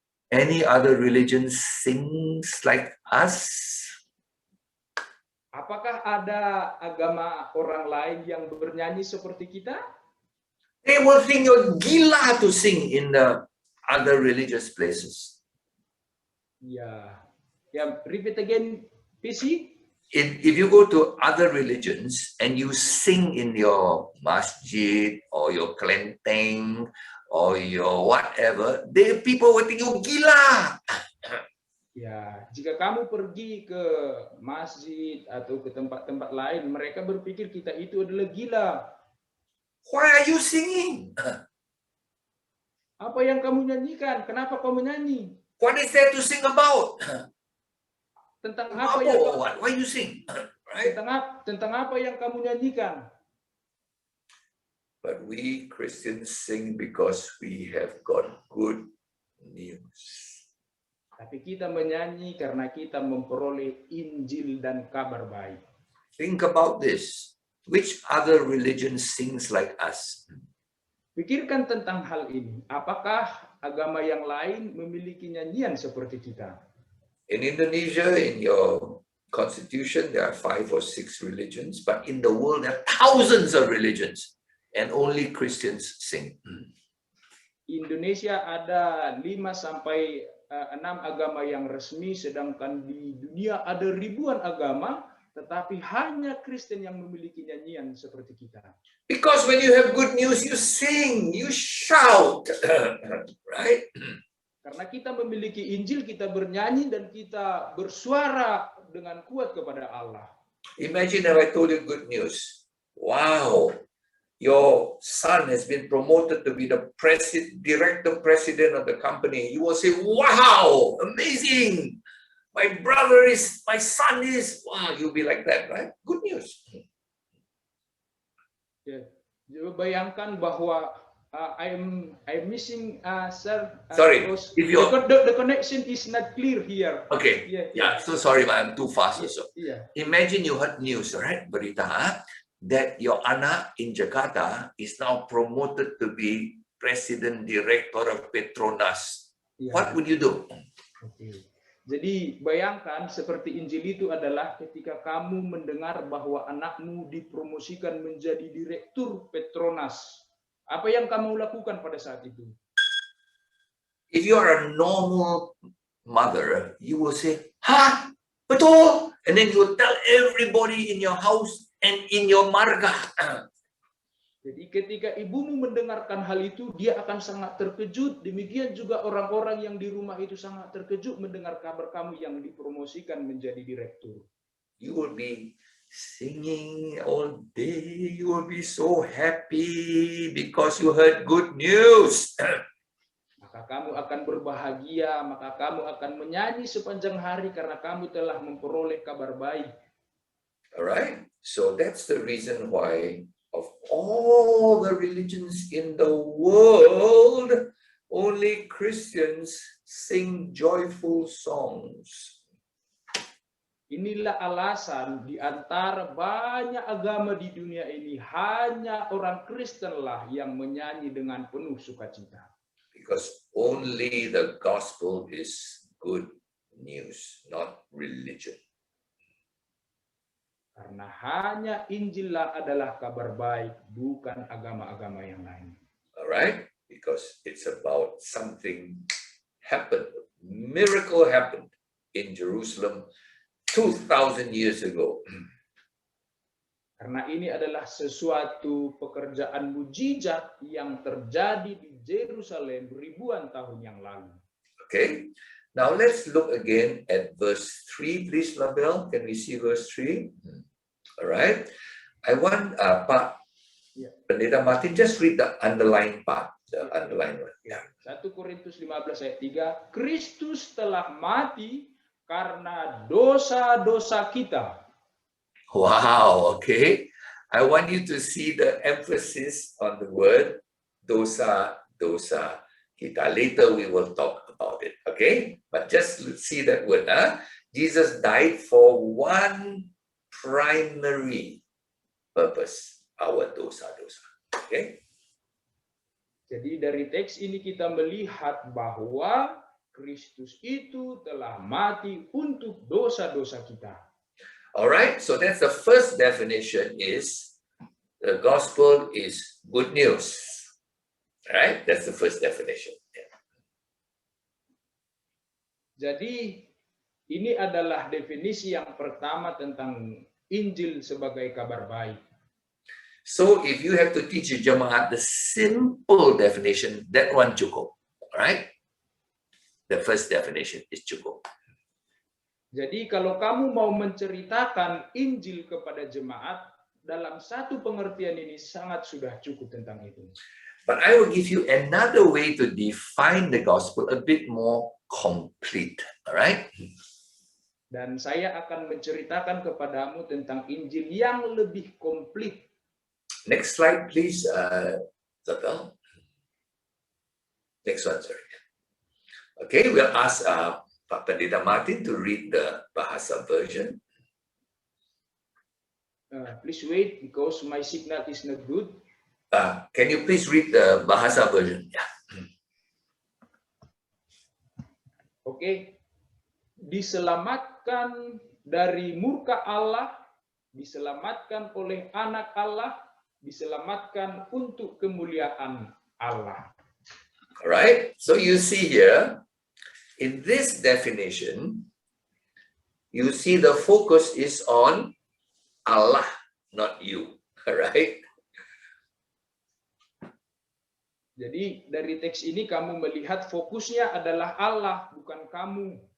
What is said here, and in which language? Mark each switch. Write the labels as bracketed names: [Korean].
[English] Any other religion sings like us? [Indonesian] Apakah ada agama orang lain yang bernyanyi seperti kita? [English] They will think you're gila to sing in the other religious places. Ya, repeat again, PC. If you go to other religions and you sing in your masjid or your kelenteng or your whatever, the people will think you gila. [Indonesian] Ya, jika kamu pergi ke masjid atau ke tempat-tempat lain, mereka berpikir kita itu adalah gila. [English] Why are you singing? [Indonesian] Apa yang kamu nyanyikan? Kenapa kamu menyanyi? [English] What is there to sing about? [Indonesian] Tentang apa yang [English] Why you sing? Right? [Indonesian] tentang apa yang kamu nyanyikan? [English] But we Christians sing because we have got good news. [Indonesian] Tapi kita menyanyi karena kita memperoleh Injil dan kabar baik. [English] Think about this. Which other religion sings like us? [Indonesian] Pikirkan tentang hal ini. Apakah agama yang lain memiliki nyanyian seperti kita? [English] In Indonesia, in your constitution, there are 5 or 6 religions, but in the world, there are thousands of religions, and only Christians sing. [Indonesian] Indonesia ada 5 sampai 6 agama yang resmi, sedangkan di dunia ada ribuan agama, tetapi hanya Kristen yang memiliki nyanyian seperti kita. [English] Because when you have good news, you sing, you shout, right? [Indonesian] Karena kita memiliki Injil, kita bernyanyi dan kita bersuara dengan kuat kepada Allah. [English] Imagine if I told you good news. Wow, your son has been promoted to be the director president of the company. You will say, wow, amazing. My son is, wow, you'll be like that, right? Good news. [Indonesian] Ya, bayangkan bahwa [English] I'm missing, sir. Sorry, if the connection is not clear here. Okay, yeah. So sorry, I'm too fast also. Yeah. Imagine you heard news, right? Berita that your anak in Jakarta is now promoted to be president director of Petronas. Yeah. What would you do? Okay. [Indonesian] Jadi bayangkan seperti Injil itu adalah ketika kamu mendengar bahwa anakmu dipromosikan menjadi direktur Petronas. Apa yang kamu lakukan pada saat itu? [English] If you are a normal mother, you will say, "Hah, betul?" And then you will tell everybody in your house and in your marga. [Indonesian] Jadi ketika ibumu mendengarkan hal itu, dia akan sangat terkejut. Demikian juga orang-orang yang di rumah itu sangat terkejut mendengar kabar kamu yang dipromosikan menjadi direktur. [English] You will be singing all day. You will be so happy because you heard good news. [Indonesian] Maka kamu akan berbahagia, maka kamu akan menyanyi sepanjang hari karena kamu telah memperoleh kabar baik. [English] Alright, so that's the reason why of all the religions in the world, only Christians sing joyful songs. [Indonesian] Inilah alasan di antara banyak agama di dunia ini, hanya orang Kristenlah yang menyanyi dengan penuh sukacita. [English] Because only the gospel is good news, not religion. [Indonesian] Karena hanya Injillah adalah kabar baik, bukan agama-agama yang lain. [English] Alright, because it's about something happened, miracle happened in Jerusalem 2,000 years ago. [Indonesian] Karena ini adalah sesuatu pekerjaan mujizat yang terjadi di Yerusalem ribuan tahun yang lalu. [English] Okay, now let's look again at verse 3, please, Labelle. Can we see verse 3? All right, I want Pak Pendeta Martin, just read the underlined part, the underlined one. Yeah. [Indonesian] 1 Korintus 15 ayat 3, Kristus telah mati karena dosa-dosa kita. [English] Wow, okay. I want you to see the emphasis on the word dosa [Indonesian] dosa kita. [English] Later we will talk about it, okay? But just see that word, Jesus died for one primary purpose, our dosa-dosa, okay? [Indonesian] Jadi dari teks ini kita melihat bahwa Kristus itu telah mati untuk dosa-dosa kita. [English] Alright, so that's the first definition, is the gospel is good news. Alright, that's the first definition. Yeah. [Indonesian] Jadi ini adalah definisi yang pertama tentang Injil sebagai kabar baik. [English] So if you have to teach a jemaat the simple definition, that one cukup. Alright? The first definition is cukup. [Indonesian] Jadi kalau kamu mau menceritakan Injil kepada jemaat, dalam satu pengertian ini sangat sudah cukup tentang itu. [English] But I will give you another way to define the gospel a bit more complete. Alright? [Indonesian] Dan saya akan menceritakan kepadamu tentang Injil yang lebih komplit. [English] Next slide, please, Zabel. Next one, sorry. Okay, we'll ask Pak Pendeta Martin to read the Bahasa version. Please wait because my signal is not good. Can you please read the Bahasa version? Yeah. [Indonesian] Oke. Diselamatkan dari murka Allah, diselamatkan oleh anak Allah, diselamatkan untuk kemuliaan Allah. [English] All right. So you see here, in this definition, you see the focus is on Allah, not you. All right. [Indonesian] Jadi dari teks ini kamu melihat fokusnya adalah Allah, bukan kamu.